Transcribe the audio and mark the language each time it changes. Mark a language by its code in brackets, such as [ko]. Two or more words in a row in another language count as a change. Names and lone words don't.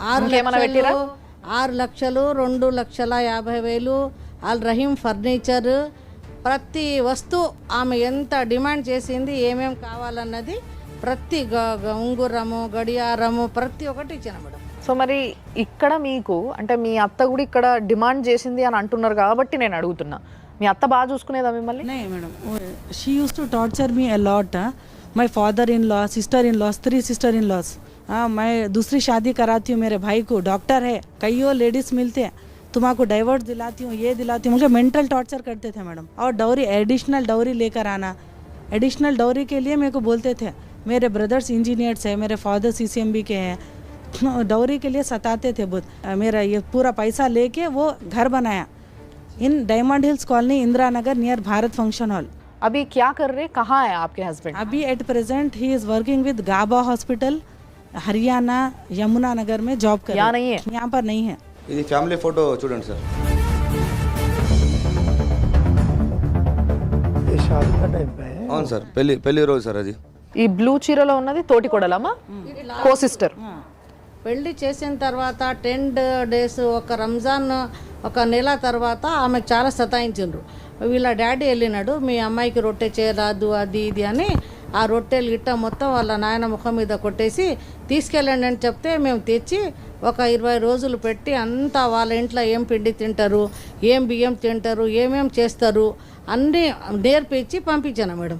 [te] 6 లక్షలు 2,50,000 ఆల్ రహీం ఫర్నిచర్, ప్రతి వస్తువు ఆమె ఎంత డిమాండ్ చేసింది, ఏమేమి కావాలన్నది ప్రతి ఉంగురము, గడియారము, ప్రతి ఒక్కటి ఇచ్చిన మేడం. సో మరి ఇక్కడ మీకు అంటే మీ అత్త కూడా ఇక్కడ డిమాండ్ చేసింది అని అంటున్నారు కాబట్టి నేను అడుగుతున్నా, మీ అత్త బాగా చూసుకునేదా మిమ్మల్ని? [en] नहीं madam, she used to torture me a lot. My father in law, sister in laws, 3 sister in laws. [hi] मैं दूसरी शादी कराती हूँ, मेरे भाई को डॉक्टर है, कईयों लेडीज मिलते हैं, तुम्हारा डाइवर्स दिलाती हूँ, ये दिलाती हूँ. मुझे मेंटल टॉर्चर करते थे मैडम. और डॉरी, [en] additional dowry [hi] लेकर आना. [en] additional dowry [hi] के लिए मेरे को बोलते थे मेरे [en] brothers engineers [hi] है, मेरे फादर CCMB के हैं। डॉरी के लिए सताते थे बहुत। मेरा ये पूरा पैसा लेके वो घर बनाया इन डायमंड हिल्स कॉलोनी, इंदिरा नगर, नियर भारत फंक्शन हॉल। अभी क्या कर रहे, कहाँ है आपके हस्बैंड? [en] अभी at present he is working with Gaba Hospital, हरियाणा, यमुना नगर [hi] में जॉब कर। यहाँ नहीं है? यहाँ पर नहीं है। [te] ఇది ఫ్యామిలీ ఫోటో చూడండి సార్. [hi] ये शादी का टाइम पे है। [te] అవును సార్, పెళ్లి రోజు సార్ అది. ఈ బ్లూ చీరలో ఉన్నది తోటి కొడలమ్మా, [en] co sister. [te] పెళ్లి చేసిన తర్వాత 10 days ఒక రంజాన్ ఒక నెల తర్వాత ఆమెకు చాలా సతాయించిండ్రు. వీళ్ళ డాడీ వెళ్ళినాడు, మీ అమ్మాయికి రొట్టె చేయరాదు అది ఇది అని ఆ రొట్టెలు గిట్ట మొత్తం వాళ్ళ నాయన ముఖం మీద కొట్టేసి తీసుకెళ్ళండి అని చెప్తే మేము తెచ్చి ఒక 20 రోజులు పెట్టి అంతా వాళ్ళ ఇంట్లో ఏం పిండి తింటారు, ఏం బియ్యం తింటారు, ఏమేం చేస్తారు అన్నీ నేర్పించి పంపించాను మేడం.